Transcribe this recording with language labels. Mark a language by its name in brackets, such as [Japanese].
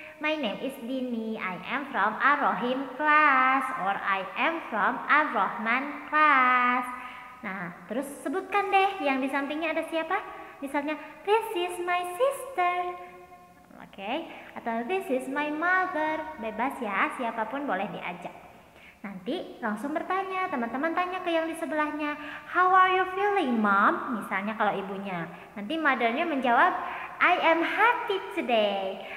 [English] My name is Dini, I am from Ar-Rohim class or I am from Ar-Rahman class. [Indonesian] Nah, terus sebutkan deh yang di sampingnya ada siapa? Misalnya, [English] this is my sister. Oke, [Indonesian] atau [English] this is my mother. [Indonesian] Bebas ya, siapapun boleh diajak. Nanti langsung bertanya, teman-teman tanya ke yang di sebelahnya, [English] how are you feeling mom? [Indonesian] Misalnya kalau ibunya, nanti mothernya menjawab, [English] I am happy today.